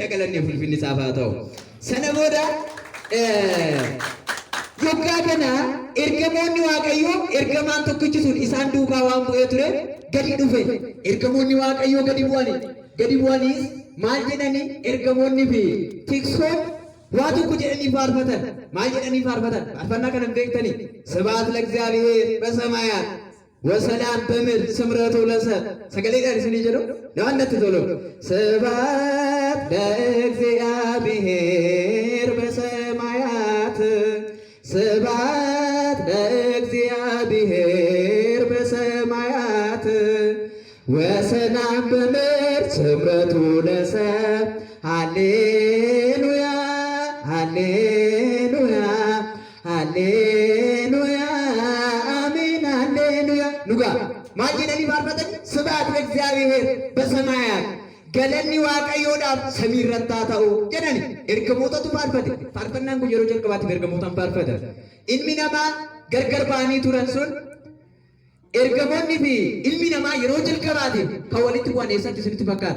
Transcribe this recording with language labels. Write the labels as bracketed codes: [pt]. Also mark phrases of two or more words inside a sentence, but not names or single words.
[om] Galanni ulfinni isaaf haa ta'u. Sana booda yoggaa kana ergamoonni Waaqayyoo ergamaan tokkichi sun isaan duukaa waan bu'ee ture gadi dhufe. Ergamoonni Waaqayyoo gadi bu'aniis maal jedhanii ergamoonni fi tiksoon waa tokko jedhanii faarfatan. Maal jedhanii faarfatan? Faarfannaa kana beektanii? [gez] Sብሐት ለእግዚአብሔር በሰማያት ወሰላም በምድር ስምረቱ ለሰብእ [om] sagaleedhaan isinii jedhu naannatti tolu. [gez] Sብሐት ለእግዚአብሔር በሰማያት ስብሐት ለእግዚአብሔር በሰማያት ወሰላም በምድር ስምረቱ ለሰብእ ሃሌሉያ ሃሌሉያ ሃሌሉያ አሜን ሃሌሉያ ኑጋ ማል [om] jedhanii faarfatan [gez] ስብሐት ለእግዚአብሔር በሰማያት [om] galanni Waaqayyoodhaaf samii irratti haa ta'u jedhani ergamootatu faarfate. Faarfannaan kun yeroo jalqabaatiif ergamootaan faarfata. Ilmi namaa gargar ba'anii turan sun ergamoonni fi ilmi namaa yeroo jalqabaatiif kan walitti bu'an eessatti isinitti fakkaata?